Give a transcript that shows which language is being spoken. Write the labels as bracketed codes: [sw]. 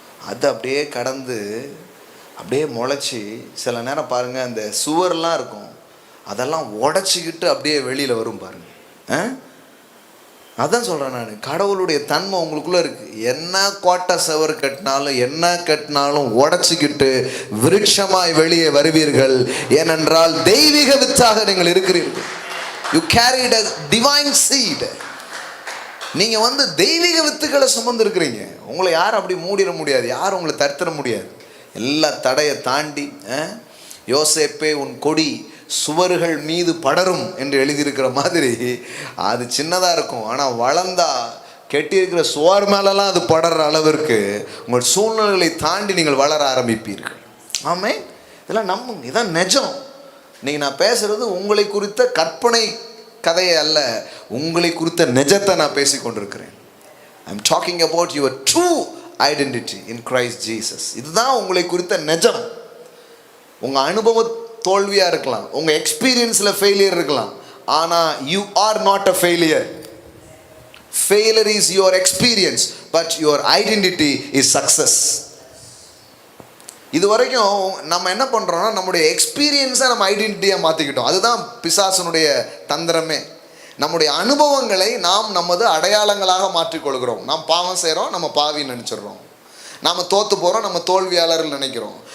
[ta] அது அப்படியே கடந்து அப்படியே முளைச்சி சில நேரம் பாருங்க, அந்த சுவர்லாம் இருக்கும், அதெல்லாம் உடச்சிக்கிட்டு அப்படியே வெளியில் வரும் பாருங்க. அதான் சொல்கிறேன் நான், கடவுளுடைய தன்மை உங்களுக்குள்ளே இருக்குது. என்ன கோட்டை சவர் கட்டினாலும் என்ன கட்டினாலும் உடச்சிக்கிட்டு விருட்சமாய் வெளியே வருவீர்கள். ஏனென்றால் தெய்வீக வித்தாக நீங்கள் இருக்கிறீர்கள். [en] You carried a divine seed. [ta] நீங்கள் தெய்வீக வித்துக்களை சுமந்து இருக்கிறீங்க. உங்களை யாரும் அப்படி மூடிட முடியாது, யாரும் உங்களை தடுத்துட முடியாது. எல்லா தடையை தாண்டி யோசேப்பே உன் கொடி சுவர்கள் மீது படரும் என்று எழுதியிருக்கிற மாதிரி, அது சின்னதாக இருக்கும், ஆனால் வளர்ந்தா கெட்டியிருக்கிற சுவர் மேலெல்லாம் அது படற அளவிற்கு உங்கள் சூழ்நிலைகளை தாண்டி நீங்கள் வளர ஆரம்பிப்பீர்கள். ஆமென். இதெல்லாம் நம்புங்க, இதான் நிஜம். நீங்கள் நான் பேசுகிறது உங்களை குறித்த கற்பனை கதையை அல்ல, உங்களை குறித்த நிஜத்தை நான் பேசி கொண்டிருக்கிறேன். [en] I am talking about your true identity in Christ Jesus. [ta] இதுதான் உங்களை குறித்த நிஜம். உங்கள் அனுபவ தோல்வியாக இருக்கலாம், உங்கள் எக்ஸ்பீரியன்ஸில் ஃபெயிலியர் இருக்கலாம், ஆனால் [en] You are not a failure. Failure is your experience, but your identity is success. [ta] இது வரைக்கும் நம்ம என்ன பண்ணுறோம்னா நம்முடைய எக்ஸ்பீரியன்ஸை நம்ம ஐடென்டிட்டியாக மாற்றிக்கிட்டோம். அதுதான் பிசாசனுடைய தந்திரமே. நம்முடைய அனுபவங்களை நாம் நமது அடையாளங்களாக மாற்றிக்கொள்கிறோம். நாம் பாவம் செய்கிறோம், நம்ம பாவின்னு நினச்சிடுறோம். நாம் தோற்று போகிறோம், நம்ம தோல்வியாளர்கள் நினைக்கிறோம்.